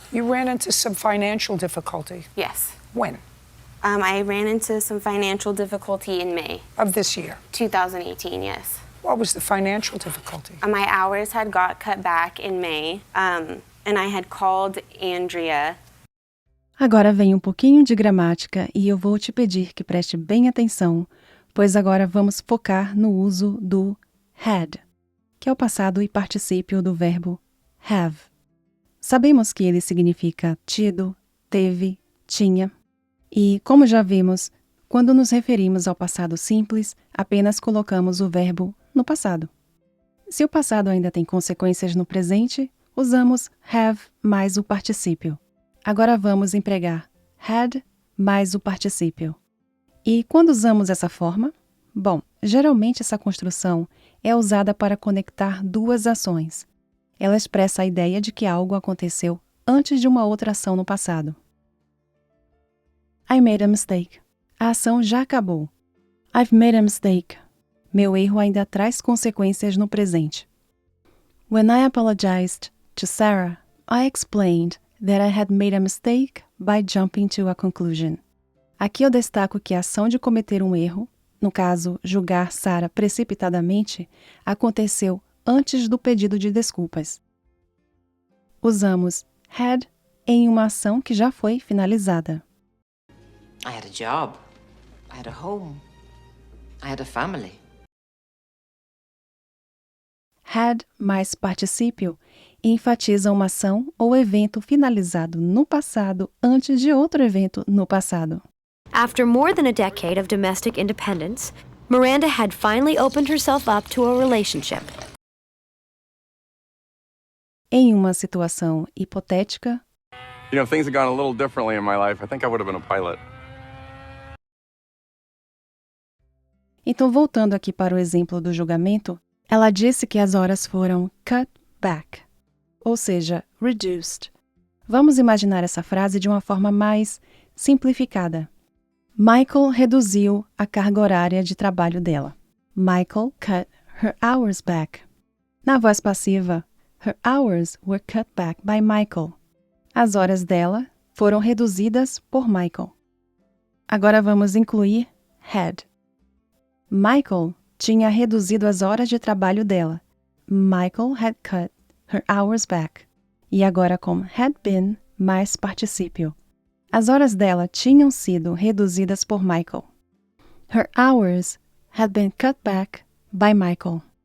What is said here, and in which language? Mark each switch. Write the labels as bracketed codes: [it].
[en] You ran into some financial difficulty. Yes. When? I ran into some financial difficulty in May Of this year? 2018, yes. What was the financial difficulty? My hours had got cut back in May, and I had called Andrea. [pt] Agora vem um pouquinho de gramática e eu vou te pedir que preste bem atenção, pois agora vamos focar no uso do had, que é o passado e particípio do verbo have. Sabemos que ele significa tido, teve, tinha. E, como já vimos, quando nos referimos ao passado simples, apenas colocamos o verbo no passado. Se o passado ainda tem consequências no presente, usamos have mais o particípio. Agora vamos empregar had mais o particípio. E quando usamos essa forma? Bom, geralmente essa construção é usada para conectar duas ações. Ela expressa a ideia de que algo aconteceu antes de uma outra ação no passado. [en] I made a mistake. [pt] A ação já acabou. [en] I've made a mistake. [pt] Meu erro ainda traz consequências no presente. [en] When I apologized to Sarah, I explained that I had made a mistake by jumping to a conclusion. [pt] Aqui eu destaco que a ação de cometer um erro, no caso, julgar Sarah precipitadamente, aconteceu antes do pedido de desculpas. Usamos had em uma ação que já foi finalizada. [en] I had a job. I had a home. I had a family. [pt] Had mais particípio enfatiza uma ação ou evento finalizado no passado antes de outro evento no passado. [en] After more than a decade of domestic independence, Miranda had finally opened herself up to a relationship. [pt] Em uma situação hipotética, [en] You know, if things had gone a little differently in my life, I think I would have been a pilot. [pt] então voltando aqui para o exemplo do julgamento, ela disse que as horas foram cut back, ou seja, reduced. Vamos imaginar essa frase de uma forma mais simplificada. Michael reduziu a carga horária de trabalho dela. [en] Michael cut her hours back. [pt] Na voz passiva, [en] her hours were cut back by Michael. [pt] As horas dela foram reduzidas por Michael. Agora vamos incluir had. Michael tinha reduzido as horas de trabalho dela. [en] Michael had cut her hours back. [pt] E agora com had been mais particípio. As horas dela tinham sido reduzidas por Michael. [en] Her hours had been cut back by Michael.